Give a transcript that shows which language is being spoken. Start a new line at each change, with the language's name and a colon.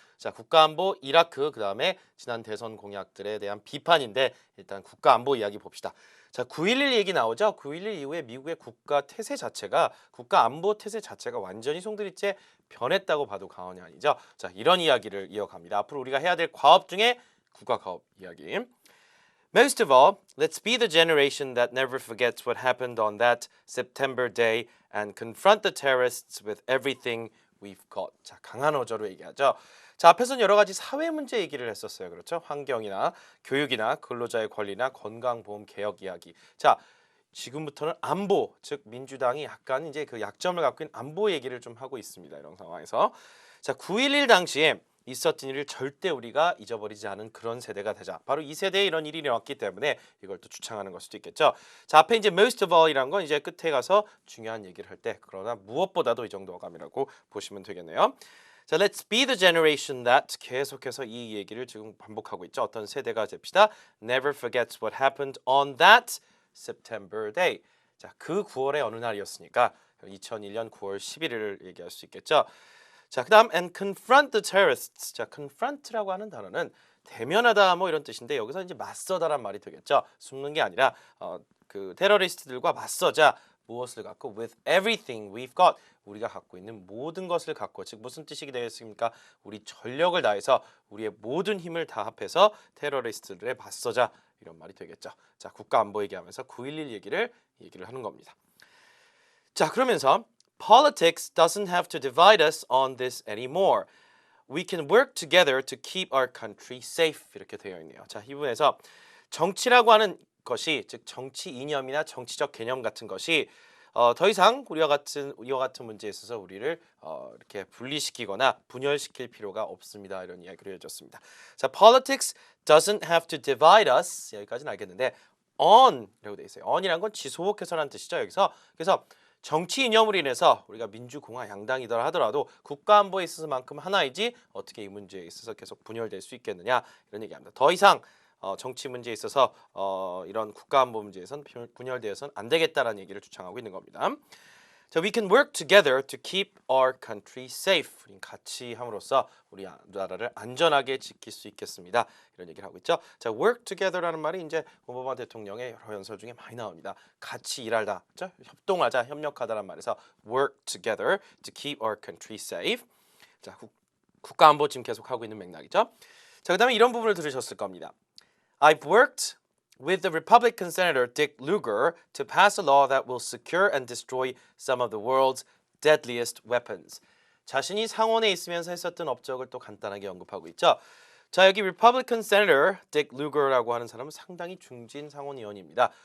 Korean: 자, 국가 안보 이라크, 그 다음에 지난 대선 공약들에 대한 비판인데 일단 국가 안보 이야기 봅시다. 자, 9.11 얘기 나오죠. 9.11 이후에 미국의 국가 태세 자체가 국가 안보 태세 자체가 완전히 송두리째 변했다고 봐도 과언이 아니죠. 자, 이런 이야기를 이어갑니다. 앞으로 우리가 해야 될 과업 중에 국가 과업 이야기.
English: Most of all, let's be the generation that never forgets what happened on that September day and confront the terrorists with everything we've got.
Korean: 자, 강한 어조로 얘기하죠. 자, 앞에서는 여러 가지 사회 문제 얘기를 했었어요. 그렇죠? 환경이나 교육이나 근로자의 권리나 건강보험 개혁 이야기. 자, 지금부터는 안보, 즉 민주당이 약간 이제 그 약점을 갖고 있는 안보 얘기를 좀 하고 있습니다. 이런 상황에서. 자, 9.11 당시에 있었던 일을 절대 우리가 잊어버리지 않은 그런 세대가 되자. 바로 이 세대에 이런 일이 일어났기 때문에 이걸 또 주창하는 걸 수도 있겠죠. 자, 앞에 이제
English: most of all
Korean: 이란 건 이제 끝에 가서 중요한 얘기를 할 때, 그러나 무엇보다도 이 정도 어감이라고 보시면 되겠네요. 자,
English: let's be the generation that
Korean: 계속해서 이 얘기를 지금 반복하고 있죠. 어떤 세대가 됩시다.
English: Never forgets what happened on that September day.
Korean: 자, 그 9월의 어느 날이었으니까 2001년 9월 11일을 얘기할 수 있겠죠. 자, 그다음
English: and confront the terrorists.
Korean: 자, confront라고 하는 단어는 대면하다 뭐 이런 뜻인데 여기서 이제 맞서다란 말이 되겠죠. 숨는 게 아니라 그 테러리스트들과 맞서자. 무엇을 갖고
English: with everything we've got.
Korean: 우리가 갖고 있는 모든 것을 갖고, 즉 무슨 뜻이 되겠습니까? 우리 전력을 다해서 우리의 모든 힘을 다 합해서 테러리스트들에 맞서자. 이런 말이 되겠죠. 자, 국가 안보 얘기하면서 9.11 얘기를 하는 겁니다. 자, 그러면서
English: Politics doesn't have to divide us on this anymore. We can work together to keep our country safe.
Korean: 이렇게 되어 있네요. 자, 이 부분에서 정치라고 하는 것이, 즉 정치 이념이나 정치적 개념 같은 것이 더 이상 우리와 같은 문제에 있어서 우리를 이렇게 분리시키거나 분열시킬 필요가 없습니다. 이런 이야기를 해줬습니다.
English: 자, politics doesn't have to divide us.
Korean: 여기까지는 알겠는데 on이라고 되어 있어요. on이란 건 지속해서라는 뜻이죠. 여기서 그래서 정치 이념으로 인해서 우리가 민주공화 양당이더라 하더라도 국가안보에 있어서만큼 하나이지 어떻게 이 문제에 있어서 계속 분열될 수 있겠느냐 이런 얘기합니다. 더 이상 정치 문제에 있어서 이런 국가안보 문제에선 분열되어서는 안 되겠다라는 얘기를 주창하고 있는 겁니다.
English: 자, we can work together to keep our country safe.
Korean: 같이 함으로써 우리 나라를 안전하게 지킬 수 있겠습니다. 이런 얘기를 하고 있죠. 자, work together라는 말이 이제 오바마 대통령의 여러 연설 중에 많이 나옵니다. 같이 일하다, 그렇죠? 협동하자, 협력하다라는 말에서
English: work together to keep our country safe.
Korean: 자, 국가 안보 지금 계속 하고 있는 맥락이죠. 자, 그다음에 이런 부분을 들으셨을 겁니다.
English: I've worked with the Republican Senator Dick Lugar to pass a law that will secure and destroy some of the world's deadliest weapons.
Korean: 자신이 상원에 있으면서 했었던 업적을 또 간단하게 언급하고 있죠. 자, 여기 Republican Senator Dick Lugar라고 하는 사람은 상당히 중진 상원 의원입니다.